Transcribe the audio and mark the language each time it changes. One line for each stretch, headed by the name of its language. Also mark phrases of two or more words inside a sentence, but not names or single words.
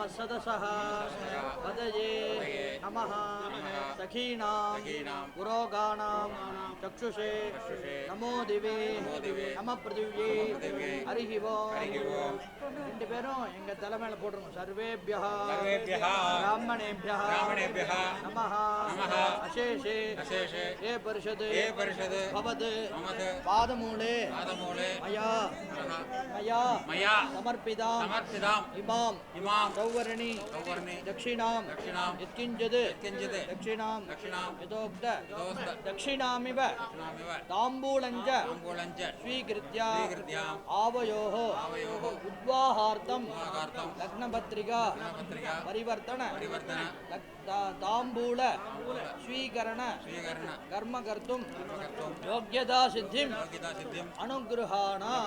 Sanskrit: सदसः पदये नमः सखीनां पुरोगानां चक्षुषे नमो दिवे नमः पृथिव्ये हरिः ओम्.
Tamil: ரெண்டு பேரும் எங்க தலைமையில போட்டுருங்க.
Sanskrit: சர்வேபியः ब्राह्मणेभ्यः नमः अशेषे ये परिषद भवद पादमूले मया समर्पितां इमां सौवर्णी दक्षिणां यत्किञ्चित् दक्षिणां यथोक्त दक्षिणामिव ताम्बूलञ्च स्वीकृत्य आवयोः उद्वाहार्थं लग्नपत्रिका परिवर्तन ताम्बूल स्वीकरण कर्म कर्तुं योग्यता सिद्धिं अनुगृहाण